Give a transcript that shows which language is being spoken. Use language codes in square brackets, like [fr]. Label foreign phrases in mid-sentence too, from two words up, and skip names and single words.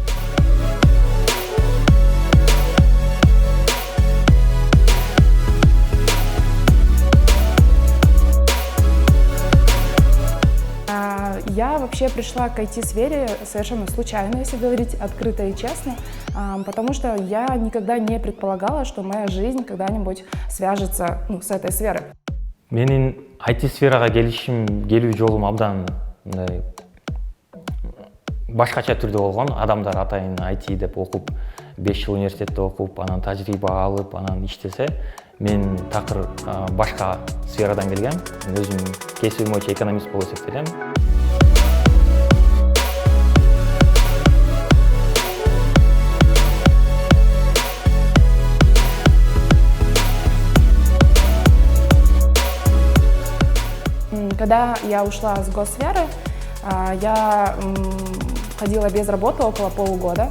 [ru] Я вообще пришла к IT-сфере совершенно случайно, если говорить открыто и честно, потому что я никогда не предполагала, что моя жизнь когда-нибудь свяжется с этой сферой. [ky] Менин IT-сферага келүү жолум абдан башкача түрдө болгон. Адамдар атайын IT деп окуп, 5 жыл университетте окуп, анан тажрыйба алып, анан иштесе, мен такыр башка сферадан келгем. Өзүм кесибим боюнча экономист болуп эсептелем. [ru] Когда я ушла с госсферы, я ходила без работы около полугода.